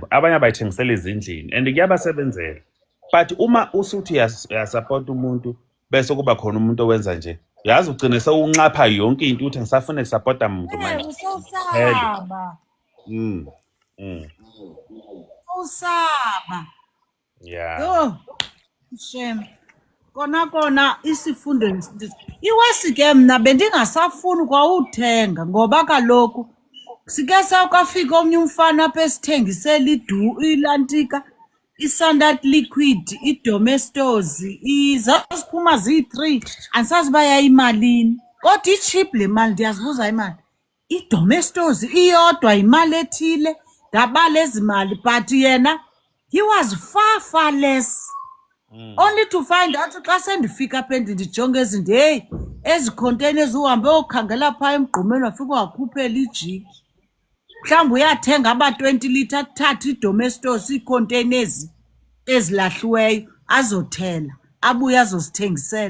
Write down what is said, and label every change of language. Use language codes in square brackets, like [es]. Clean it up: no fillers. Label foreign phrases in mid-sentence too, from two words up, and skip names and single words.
[zu] Abanye abayithengisela ezindlini and kuyabasebenzela. But uma usuthi uyasupport umuntu bese kuba khona umuntu owenza nje yazi ugcine sewunxapha yonke into uthi ngisafuna ukusupport umuntu manje. Usosaba. Usaba. [en] Yeah. Yo, shame. [xh] Kona isifundo iwesi ke mna bendingasafuni kwawuthenga ngoba kaloku sike sakwafika omnye umfana apha esithengisela ilantika i-Standard Liquid, i-Domestos, zasiphuma ziyi-3 andisazi uba yayimalini kodwa i-cheap le mali ndiyazibuza imali. I-Domestos iyodwa imali ethile ndabala ezi mali but yena [en] he was far less. Only to find out [xh] xa sendifika apha ndijonge ezinto heyi ezi containers uhambe okhangela phaa emgqumeni wafika wakhuphela ijiki. Mhlawumbi uyathenga aba-20 litre athathe i-Domestos ii-containers ezilahliweyo azothela abuye azozithengisela.